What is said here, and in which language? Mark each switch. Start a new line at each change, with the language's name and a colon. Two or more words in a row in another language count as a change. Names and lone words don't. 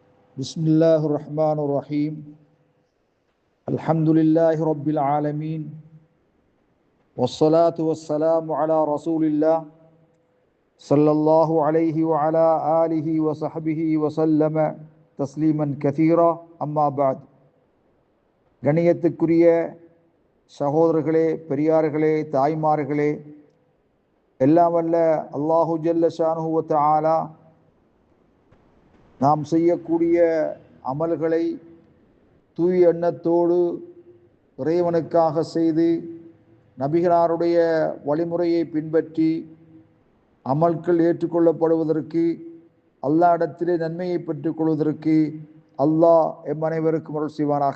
Arabic: بسم الله الرحمن الرحيم الحمد لله رب العالمين والصلاة والسلام على رسول الله صلى الله عليه وعلى آله وصحبه وسلم تسليما كثيرا أما بعد
Tamil: கணியத்துக்குரிய சகோதரர்களே, பெரியார்களே, தாய்மார்களே, எல்லாம் வல்ல
Arabic: الله جل شأنه وتعالى
Tamil: நாம் செய்யக்கூடிய அமல்களை தூய எண்ணத்தோடு இறைவனுக்காக செய்து நபிகளாருடைய வழிமுறையை பின்பற்றி அமல்கள் ஏற்றுக்கொள்ளப்படுவதற்கு அல்லாஹ்விடத்திலே நன்மையை பெற்றுக் கொள்வதற்கு அல்லாஹ் எம் அனைவருக்கும் அருள் செய்வானாக.